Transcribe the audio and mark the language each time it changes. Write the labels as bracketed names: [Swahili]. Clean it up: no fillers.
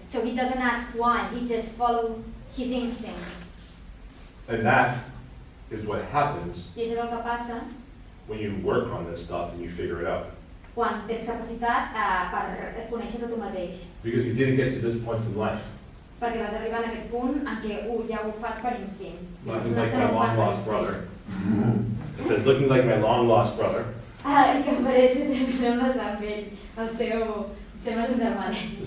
[English] So he doesn't ask why, he just follows his instinct. And that is what happens [Catalan] I això és el que passa [English] when you work on this stuff and you figure it out. [Catalan] quan tens capacitat per conèixer-te tu mateix. [English] Because you didn't get to this point in life. [Catalan] Perquè vas arribar a aquest punt en què ja ho fas per instint. [English] Looking like my long lost brother. I said, looking like my long lost brother. [Catalan] Que parece que sembles amb ell, sembles un germanet.